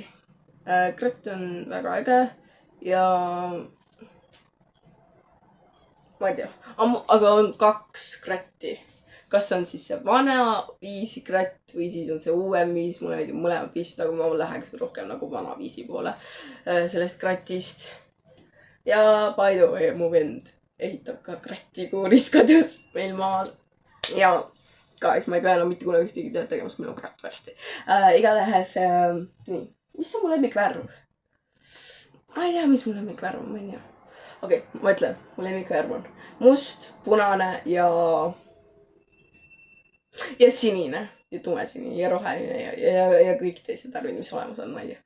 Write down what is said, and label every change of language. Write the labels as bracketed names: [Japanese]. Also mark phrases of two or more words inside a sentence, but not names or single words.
[Estonian] Kratt on väga äge ja ma ei tea, aga on 2 Kratti. kas on siis see vana viisi kratt või siis on see uuem viis, mulle meeldib mõlemad viisid, aga ma läheks rohkem nagu vana viisi poole sellest kratist. ja [English] by the way, [Estonian] mu vend ehitab ka kratti kuuris kodus meil maal. ja guys, ma ei pea enam mitte kunagi ühtegi tööd tegema, sest meil on kratt varsti. Igatahes, nii, mis on mu lemmikvärv? ma ei tea, mis mu lemmikvärv on, ma ei tea. Okei, ma ütlen, mu lemmikvärv on must, punane ja sinine ja tumesinine ja roheline ja kõik teised värvid, mis olemas on, ma ei tea.